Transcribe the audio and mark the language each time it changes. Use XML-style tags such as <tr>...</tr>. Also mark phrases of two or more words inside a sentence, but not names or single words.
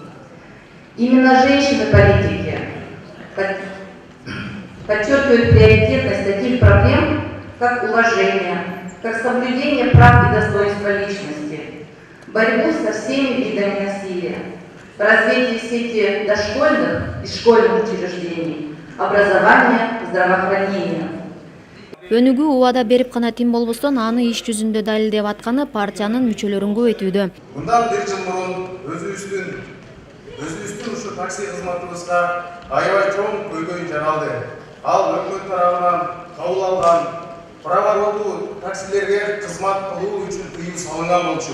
<ru>Именно женщины-политики подчеркивают приоритетность таких проблем, как уважение, как соблюдение прав и достоинства личности, борьбу со всеми видами насилия, развитие сети дошкольных и школьных учреждений, образование, здравоохранение.</ru> <ky>Өнүгүү убада берип гана тим болбостон аны иш жүзүндө далилдеп атканы партиянын мүчөлөрүн көбөйтүүдө. Мындан бир жыл мурун өзүбүздүн ушу такси кызматыбызга аябай чоң көйгөй жаралды. Ал өкмөт тарабынан кабыл алган праворолдуу таксилерге кызмат кылуу үчүн тыюу салынган болчу.</ky>